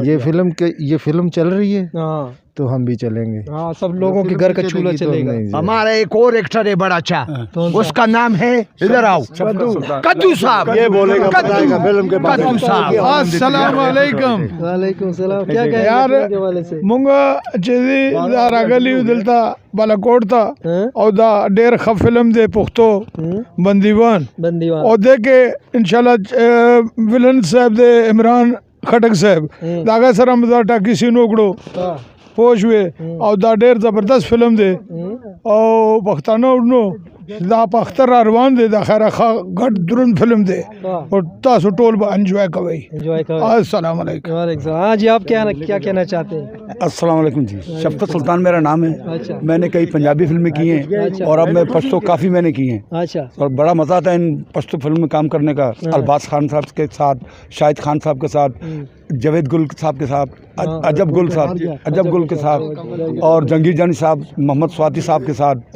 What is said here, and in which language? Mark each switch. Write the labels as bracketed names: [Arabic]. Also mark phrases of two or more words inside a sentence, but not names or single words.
[Urdu] یہ فلم چل رہی ہے تو ہم بھی چلیں گے ہاں سب لوگوں کے گھر کا چولہا چلے گا ہمارا ایک اور ایکٹر ہے بڑا اچھا اس کا نام ہے ادھر آؤ کدو صاحب یہ بولے گا فلم کے بارے کدو صاحب [Arabic] السلام علیکم وعلیکم السلام [Urdu] کیا کہہ یار رہے ہیں حوالے سے [Pashto] مونږ چې دا راغلی دلته بالاکوټ ته او دا ډېر ښه فلم دی پښتو بندیوان او دې کې انشاءالله ولن صاحب دی عمران خټک صاحب د هغه سره مو دا ټاکي سین وکړو پوه شوې او دا ډېر زبردست فلم دی او پښتانه ورنو دا په اختر را روان دی دا خیره ګډ دروند فلم دی او تاسو ټول به انجوائے کوئ [Arabic] السلام علیکم وعلیکم السلام [Urdu] ہاں جی آپ کیا کہنا چاہتے ہیں [Arabic] السلام علیکم [Urdu] جی شفقت سلطان میرا نام ہے میں نے کئی پنجابی فلمیں کی ہیں اور اب میں پشتو کافی میں نے کی ہیں اچھا اور بڑا مزہ آتا ہے ان پشتو فلم میں کام کرنے کا ارباز خان صاحب کے ساتھ شاہد خان صاحب کے ساتھ جاوید گل صاحب کے ساتھ عجب گل کے ساتھ اور جنگیر جانی صاحب محمد سواتی صاحب کے ساتھ